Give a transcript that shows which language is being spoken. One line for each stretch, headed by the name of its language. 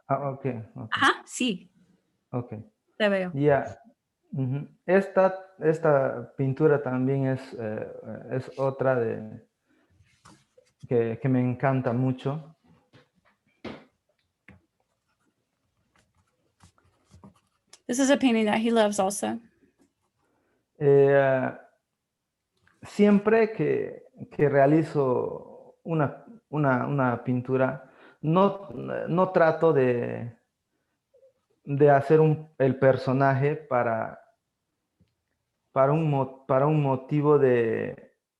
Spanish: ok. Ajá, sí, Ok. te veo. Ya. Esta pintura también es otra que me encanta mucho.
English: This is a painting that he loves also.
Spanish: Siempre que realizo una pintura, no trato de hacer el personaje para un motivo de